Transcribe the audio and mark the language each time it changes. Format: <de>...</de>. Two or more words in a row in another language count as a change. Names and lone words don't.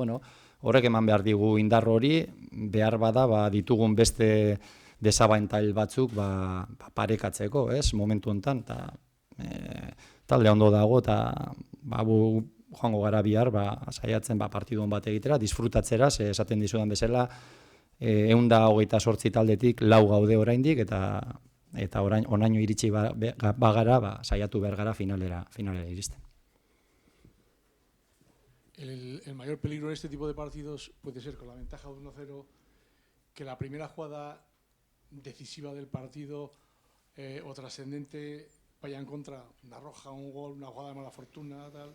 <eu>horrek eman behar digu indar hori, behar bada ditugun beste desabantail batzuk parekatzeko, momentu honetan, eta talde ondo dago, eta joango gara bihar, saiatzen partidu bat egitera, disfrutatzera, esaten dizudan bezala, 128 taldetik 4 gaude oraindik, eta oraino iritsi bagara, saiatu behar gara finalera iristen.</eu> <es>El mayor peligro en este tipo de partidos puede ser con la ventaja de 1-0 que la primera jugada decisiva del partido o trascendente vaya en contra, una roja, un gol, una jugada de mala fortuna, tal.</es>